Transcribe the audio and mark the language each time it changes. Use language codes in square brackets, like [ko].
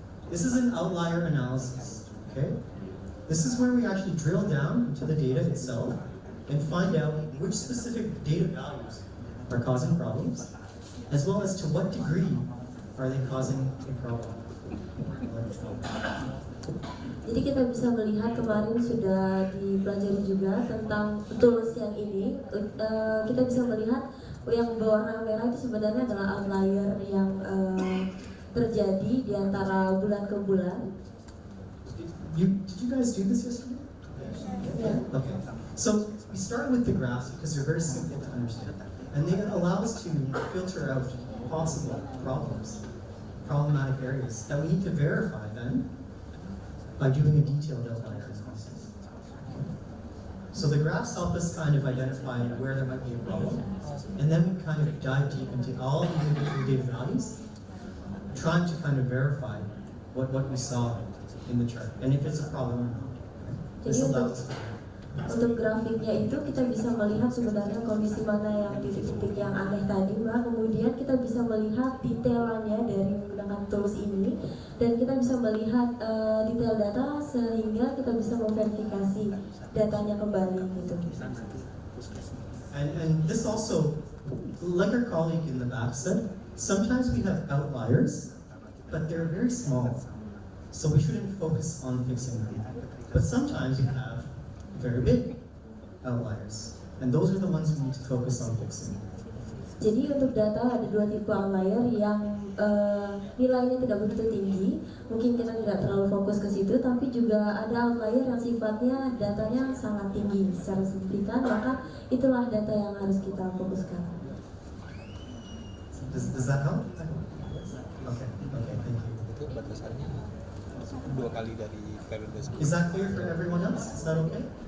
[en] This is an outlier analysis, okay? This is where we actually drill down into the data itself and find out which specific data values are causing problems, as well as to what degree are they causing a problem. [id] Jadi kita bisa melihat kemarin sudah dipelajari juga tentang tools yang ini. Kita bisa melihat yang berwarna merah itu sebenarnya adalah outlier yang terjadi di antara bulan ke bulan. [en] Did you guys do this yesterday? Yeah. Okay. So we start with the graphs because they're very simple to understand, and they allow us to filter out possible problems, problematic areas that we need to verify then by doing a detailed outlier analysis. So the graphs help us kind of identify where there might be a problem, and then we kind of dive deep into all the individual data values, trying to kind of verify what we saw in the chart, and if it's a problem or not. This allows us. [id] Untuk grafiknya itu kita bisa melihat sebenarnya kondisi mana yang titik-titik yang aneh tadi, Mbak. Kemudian kita bisa melihat detailannya dari menggunakan tools ini, dan kita bisa melihat detail data sehingga kita bisa memverifikasi datanya kembali gitu. [en] And this also, like our colleague in the back said, sometimes we have outliers, but they're very small, so we shouldn't focus on fixing them. But sometimes we have very big outliers, and those are the ones we need to focus on fixing. [id] Jadi untuk data ada dua tipe outlier yang nilainya tidak begitu tinggi, mungkin kita tidak terlalu fokus ke situ, tapi juga ada outlier yang sifatnya datanya sangat tinggi secara signifikan, maka itulah data yang harus kita fokuskan. [en] Does that help? Okay, thank you. [id] Itu batasannya 2 kali dari periode sebelumnya. [en] Is that clear for everyone else? Is that okay?